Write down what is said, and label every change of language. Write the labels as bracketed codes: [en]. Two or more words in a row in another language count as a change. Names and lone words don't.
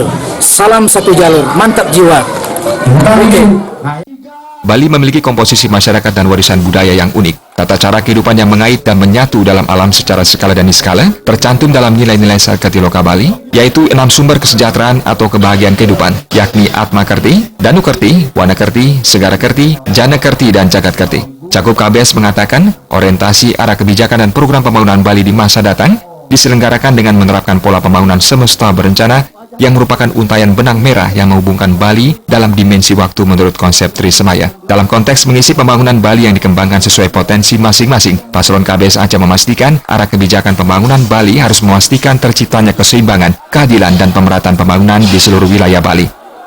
[id] Salam satu jalur, mantap jiwa. Bali memiliki komposisi masyarakat dan warisan budaya yang unik. Tata cara kehidupan yang mengait dan menyatu dalam alam secara skala dan niskala tercantum dalam nilai-nilai Satkarti Loka Bali, yaitu 6 sumber kesejahteraan atau kebahagiaan kehidupan, yakni Atma Kerti, Danu Kerti, Wana Kerti, Segara Kerti, Jana Kerti, dan Jagat Kerti. Cakup KBS mengatakan, orientasi arah kebijakan dan program pembangunan Bali di masa datang diselenggarakan dengan menerapkan pola pembangunan semesta berencana yang merupakan untayan benang merah yang menghubungkan Bali dalam dimensi waktu menurut konsep Trisemaya. Dalam konteks mengisi pembangunan Bali yang dikembangkan sesuai potensi masing-masing, paslon KBS Aceh memastikan arah kebijakan pembangunan Bali harus memastikan terciptanya keseimbangan, keadilan, dan pemerataan pembangunan di seluruh wilayah Bali.